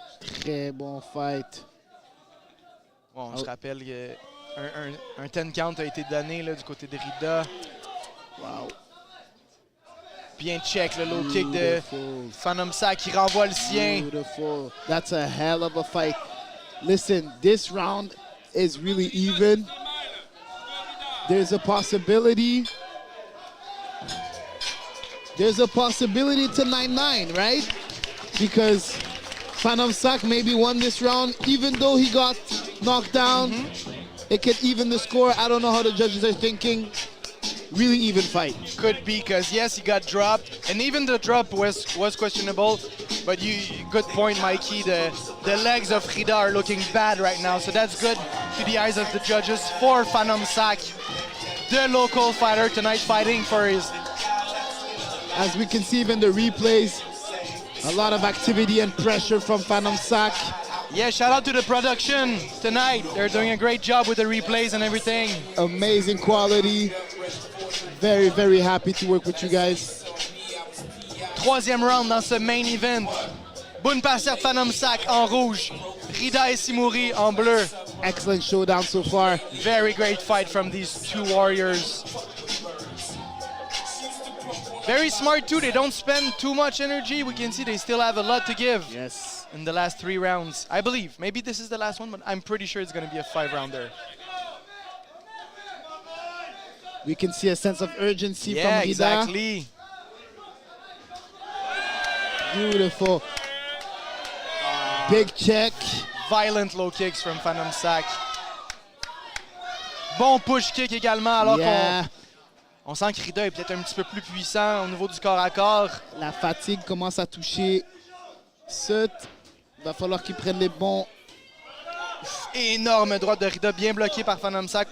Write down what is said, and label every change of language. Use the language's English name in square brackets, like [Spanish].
[French] Très bon fight. Bon, on se rappelle qu'un 10 count a été donné là, du côté de Rida. Wow. Bien check, le low kick de Phantom Sack qui renvoie le sien. [English] Beautiful. That's a hell of a fight. Listen, this round is really even. There's a possibility. There's a possibility to 9-9, right? Because Phantom Sack maybe won this round, even though he got knocked down. It could even the score. I don't know how the judges are thinking. Really even fight. Could be, because yes, he got dropped, and even the drop was questionable. But good point, Mikey. The legs of Rida are looking bad right now, so that's good to the eyes of the judges for Phantom Sack, the local fighter tonight, fighting for his. As we can see even the replays, a lot of activity and pressure from Phantom Sack. Yeah, shout out to the production tonight. They're doing a great job with the replays and everything. Amazing quality. Very, very happy to work with you guys. [French] Troisième round dans ce main event. Bunpasser Phantom Sack en rouge. Rida Esimouri en bleu. [English] Excellent showdown so far. Very great fight from these two warriors. Very smart too. They don't spend too much energy. We can see they still have a lot to give. Yes. In the last 3 rounds, I believe. Maybe this is the last one, but I'm pretty sure it's going to be a 5-rounder. We can see a sense of urgency from Rida. Exactly. Beautiful. Big check. Violent low kicks from Phantom Sack. [French] Bon push kick également, alors qu'on sent que Rida est peut-être un petit peu plus puissant au niveau du corps à corps. La fatigue commence à toucher Sut. Il va falloir qu'il prenne les bons. Énorme droite de Rida, bien bloqué par Phantom Sack.